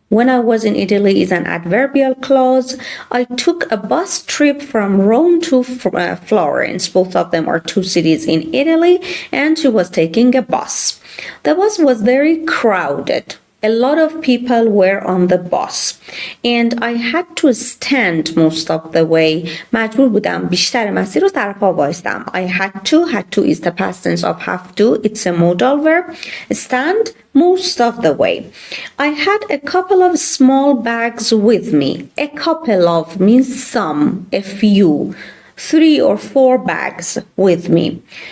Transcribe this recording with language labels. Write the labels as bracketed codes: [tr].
[en] When I was in Italy is an adverbial clause. I took a bus trip from Rome to Florence. Both of them are two cities in Italy, and she was taking a bus. The bus was very crowded. A lot of people were on the bus and I had to stand most of the way. [fa] مجبور بودم بیشتر مسیر رو سر پا وایستم. [en] I had to is the past tense of have to. It's a modal verb. Stand most of the way. I had a couple of small bags with me. A couple of means some, a few, 3 or 4 bags with me.